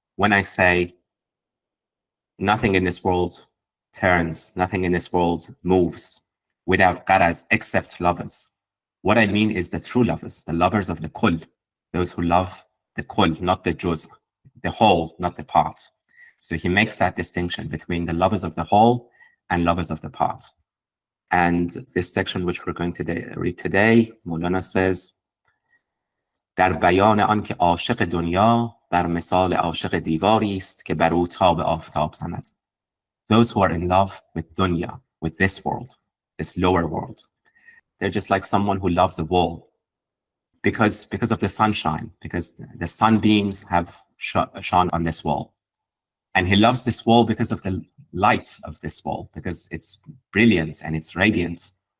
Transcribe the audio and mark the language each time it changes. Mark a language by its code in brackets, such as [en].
[en] When I say nothing in this world turns, nothing in this world moves without qaraz except lovers, what I mean is the true lovers, the lovers of the kull, those who love the kull, not the juz, the whole, not the part. So he makes that distinction between the lovers of the whole and lovers of the part. And this section which we're going to read today, Mawlana says, [fa] در بیان آنکه عاشق دنیا بر مثال عاشق دیواری است که بر او تاب آفتاب زند. [en] Those who are in love with dunya, with this world, this lower world, they're just like someone who loves a wall because of the sunshine, because the sunbeams have shone on this wall. And he loves this wall because of the light of this wall, because it's brilliant and it's radiant.